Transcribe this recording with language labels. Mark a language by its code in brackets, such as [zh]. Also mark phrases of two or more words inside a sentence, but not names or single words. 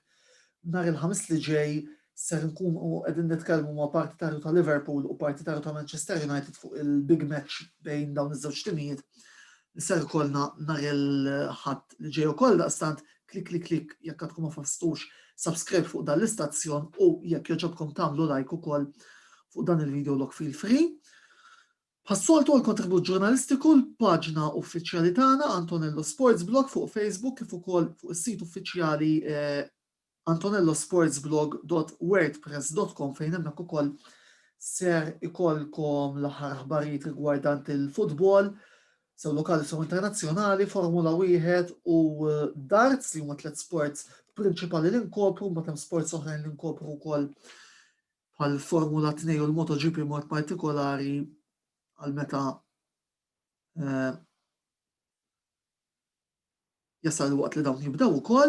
[mt] Nhar il-ħamis li ġej ser nkunu qegħdin nitkellmu ma' partitarju ta' Liverpool u partitarju ta' Manchester United fuq il- [en] big match [mt] bejn dawn iż-żewġ timijiet li ser ikollna nhar il-ħadd li ġej ukoll daqstant klik jekk għadkom ma fastux subscribe fuq dan l-istazzjon u jekk joġobkom tagħmlu like ukoll fuq dan il- [en] video log feel free. [mt] Ħassoltu għal-kontribut ġurnalistiku l-paġna uffiċjali tagħna Antonello Sports Blog fuq Facebook kif ukoll fuq is-sit uffiċjali antonellosportsblog.wordpress.com fejn hemmhekk ukoll ser ikollkom l-aħħar aħbarijiet rigwardant il-futbol, sew lokali sew internazzjonali, Formula 1 u darts li huma tliet sports prinċipali li nkopru, mbagħad hemm sports oħrajn li nkopru wkoll bħal Formula 2 u l-MotoGP mod partikolari għal meta jasal waqt li dawn jibdew ukoll.